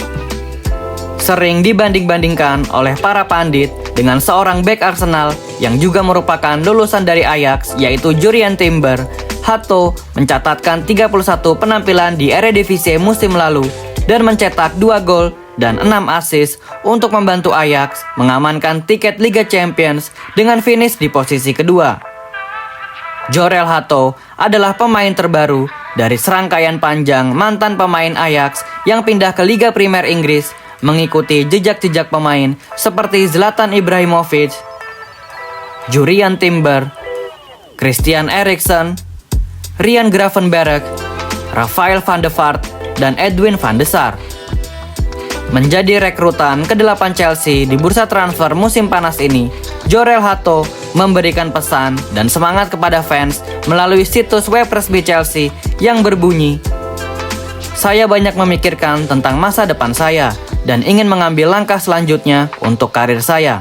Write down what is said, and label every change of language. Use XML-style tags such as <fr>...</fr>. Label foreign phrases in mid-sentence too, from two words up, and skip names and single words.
<id>Sering dibanding-bandingkan oleh para pandit dengan seorang bek Arsenal yang juga merupakan lulusan dari Ajax yaitu Jurrien Timber, Hato mencatatkan 31 penampilan di Eredivisie musim lalu dan mencetak 2 gol dan 6 assist untuk membantu Ajax mengamankan tiket Liga Champions dengan finish di posisi kedua. Jorel Hato adalah pemain terbaru dari serangkaian panjang mantan pemain Ajax yang pindah ke Liga Primer Inggris mengikuti jejak-jejak pemain seperti Zlatan Ibrahimovic, Jurrien Timber, Christian Eriksen, Ryan Gravenberch, Rafael van der Vaart, dan Edwin van de Sar. Menjadi rekrutan ke-8 Chelsea di bursa transfer musim panas ini, Jorel Hato memberikan pesan dan semangat kepada fans melalui situs web resmi Chelsea yang berbunyi, "Saya banyak memikirkan tentang masa depan saya dan ingin mengambil langkah selanjutnya untuk karir saya.</id>